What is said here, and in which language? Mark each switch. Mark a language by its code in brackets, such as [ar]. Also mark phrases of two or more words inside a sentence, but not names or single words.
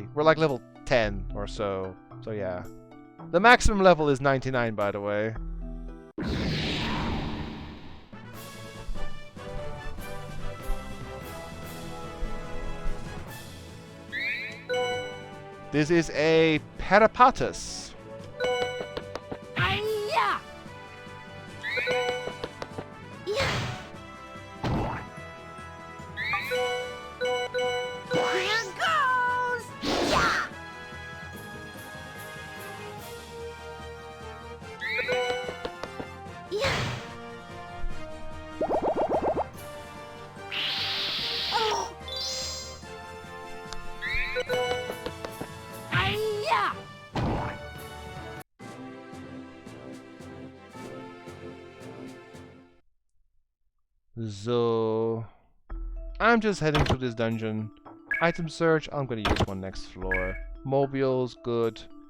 [en] We're like level 10 or so, so yeah. The maximum level is 99, by the way. This is a Peripatus. Hi-ya! Yeah. Here goes! Yeah! Yeah. Oh. Hi-ya! So I'm just heading to this dungeon. Item search, I'm gonna use one next floor. Mobiles, good.